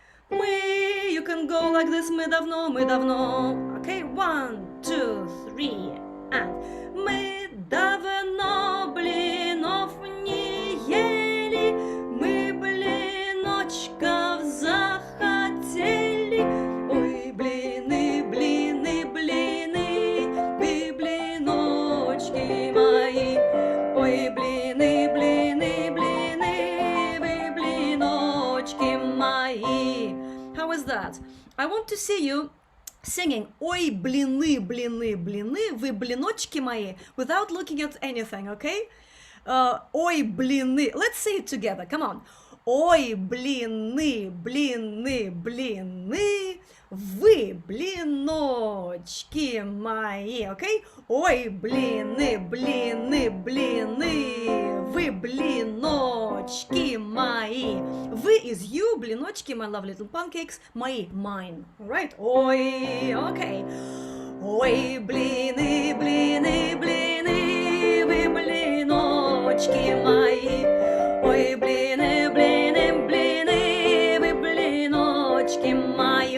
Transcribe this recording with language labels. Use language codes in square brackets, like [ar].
[ru] Мы, [en] you can go like this. [ru] Мы давно. Okay, 1, 2, 3, and мы давно блинов не ели, мы блиночков захотели. Ой, блины, блины, блины, вы блиночки мои. Ой, блины, блины, блины, вы блиночки мои. [en] How is that? I want to see you singing [ru] "Ой, блины, блины, блины, вы блиночки мои" [en] without looking at anything, okay? [ru] Ой, блины. [en] Let's say it together. Come on. [ru] Ой, блины, блины, блины, вы блиночки мои, okay? Ой, блины, блины, блины, вы блиночки мои. [en] Вы is you, блиночки, my lovely little pancakes, мои, mine. Alright? Ой, okay. [ru] Ой, блины, блины, блины, вы блиночки мои. Ой, блины, блины, блины, вы блиночки мои.